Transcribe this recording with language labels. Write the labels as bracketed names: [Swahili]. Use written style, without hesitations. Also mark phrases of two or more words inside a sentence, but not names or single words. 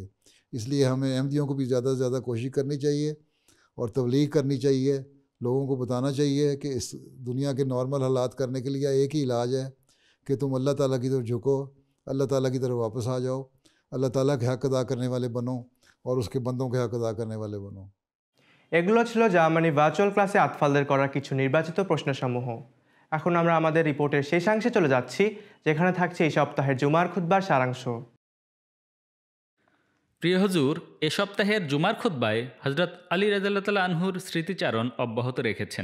[Urdu] اس لیے ہمیں احمدیوں کو بھی زیادہ سے زیادہ کوشش کرنی چاہیے اور تبلیغ کرنی چاہیے, لوگوں کو بتانا چاہیے کہ اس دنیا کے نارمل حالات کرنے کے لیے ایک ہی علاج ہے کہ تم اللہ تعالیٰ کی طرف جھکو, اللہ تعالیٰ کی طرف واپس آ جاؤ, اللہ تعالیٰ کے حق ادا کرنے والے بنو اور اس کے بندوں کے حق ادا کرنے والے বনো. [Bangla] এগুলো ছিল জার্মানি ভার্চুয়াল ক্লাসে আতফালদের করা কিছু নির্বাচিত প্রশ্নসমূহ. এখন আমরা আমাদের রিপোর্টের শেষাংশে চলে যাচ্ছি, যেখানে থাকছে এই সপ্তাহের জুমার খুতবার সারাংশ. প্রিয় হুজুর, এ সপ্তাহের জুমার খুতবায় হযরত আলী [Arabic] رضي الله تعالى عنه [Bangla] স্মৃতিচারণ অব্যাহত রেখেছেন.